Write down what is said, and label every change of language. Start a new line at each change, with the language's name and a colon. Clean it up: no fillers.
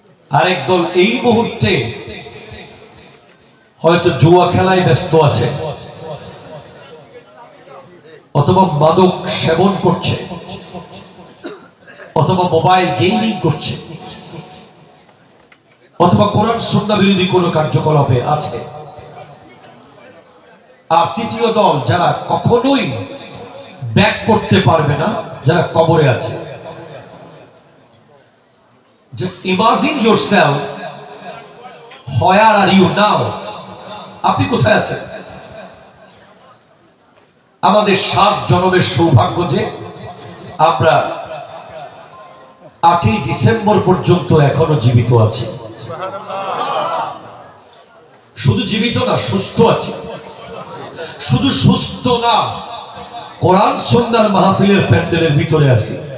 Bangla: আরেক দল এই মুহূর্তে হয়তো জুয়া খেলায় ব্যস্ত আছে, অথবা মাদক সেবন করছে, অথবা মোবাইল গেমিং করছে, অথবা কোরআন সুন্নাহ বিরোধী কোনো কার্যকলাপে আছে। আর তৃতীয় দল যারা কখনোই ব্যাক করতে পারবে না, যারা কবরে আছে।
English: Just imagine yourself, where are you now?
Bangla: আপনি কোথায় আছেন? আমাদের 7 জন্মের সৌভাগ্য যে আমরা 8ই ডিসেম্বর পর্যন্ত এখনো জীবিত আছি। শুধু জীবিত না, সুস্থ আছি। শুধু সুস্থ না, কোরআন সুন্নাহর মাহফিলের প্যান্ডেলের ভিতরে আছি।